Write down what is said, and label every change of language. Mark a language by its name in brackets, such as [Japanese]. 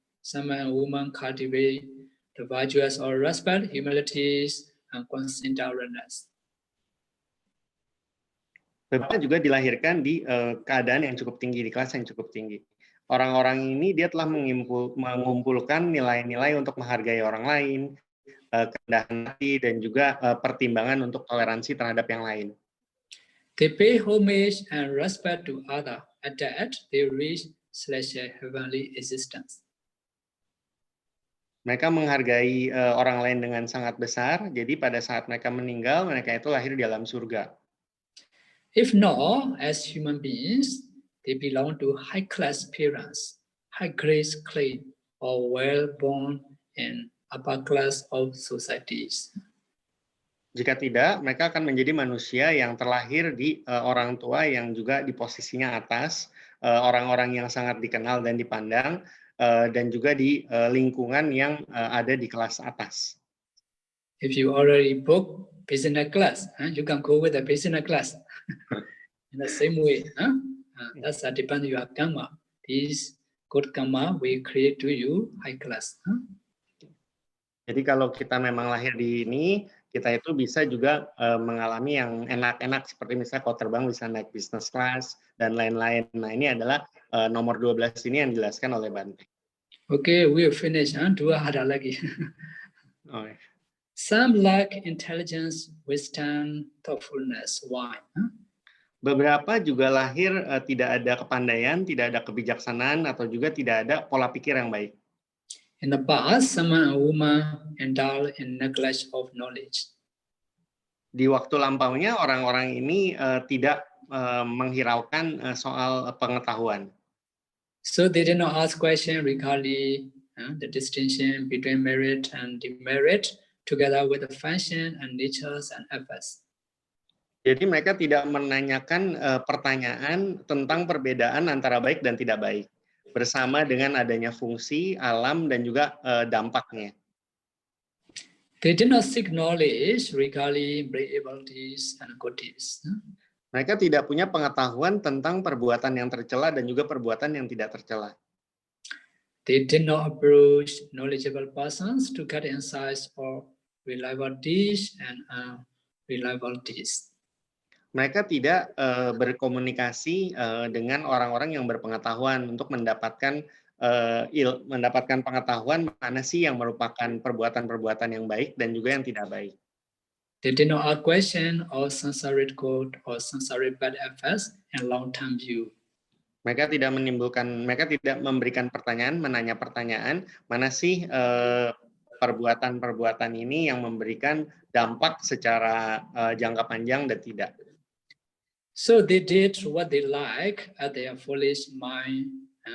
[English] Some men and women cultivate the virtues of respect, humility, and considerateness. [Indonesian] Beberapa juga dilahirkan di keadaan yang cukup tinggi, di kelas yang cukup tinggi. Orang-orang ini dia telah mengumpulkan nilai-nilai untuk menghargai orang lain, kerendahan hati, dan juga pertimbangan untuk toleransi terhadap yang lain. [English] They pay homage and respect to others. At that, they reach heavenly existence. [Indonesian] Mereka menghargai orang lain dengan sangat besar, jadi pada saat mereka meninggal, mereka itu lahir di alam surga. [English] If not, as human beings, they belong to high-class parents, high-grade clay, or well-born in upper class of societies. [Indonesian] Jika tidak, mereka akan menjadi manusia yang terlahir di orang tua yang juga di posisinya atas, orang-orang yang sangat dikenal dan dipandang, dan juga di lingkungan yang ada di kelas atas. [English] If you already book business class, you can go with the business class. In the same way, that's depend on your karma. This good karma will create to you high class. [Indonesian] Jadi kalau kita memang lahir di ini, kita itu bisa juga mengalami yang enak-enak, seperti misalnya kalau terbang bisa naik business class dan lain-lain. Nah ini adalah nomor 12 ini yang dijelaskan oleh Bante. [English] Okay, we finish. [Indonesian] Dua ada lagi. Oh. [English] Some lack intelligence, wisdom, thoughtfulness. Why? [Indonesian] Beberapa juga lahir tidak ada kepandaian, tidak ada kebijaksanaan, atau juga tidak ada pola pikir yang baik. [English] In the past, some man and woman indulge in neglect of knowledge. [Indonesian] Di waktu lampaunya orang-orang ini tidak menghiraukan soal pengetahuan. [English] So they did not ask questions regarding the distinction between merit and demerit, together with the function and natures and efforts. [Indonesian] Jadi mereka tidak menanyakan pertanyaan tentang perbedaan antara baik dan tidak baik, bersama dengan adanya fungsi, alam, dan juga dampaknya. [English] They did not seek knowledge regarding abilities and good deeds. [Indonesian] Mereka tidak punya pengetahuan tentang perbuatan yang tercela dan juga perbuatan yang tidak tercela. [English] They did not approach knowledgeable persons to get insights or reliable deeds and unreliable deeds. [Indonesian] Mereka tidak berkomunikasi dengan orang-orang yang berpengetahuan untuk mendapatkan pengetahuan mana sih yang merupakan perbuatan-perbuatan yang baik dan juga yang tidak baik. [English] They did not ask questions or sensory good or sensory bad effects and long-term view. [Indonesian] Mereka tidak memberikan pertanyaan, menanya pertanyaan, mana sih perbuatan-perbuatan ini yang memberikan dampak secara jangka panjang dan tidak. [English] So they did what they like at their foolish mind.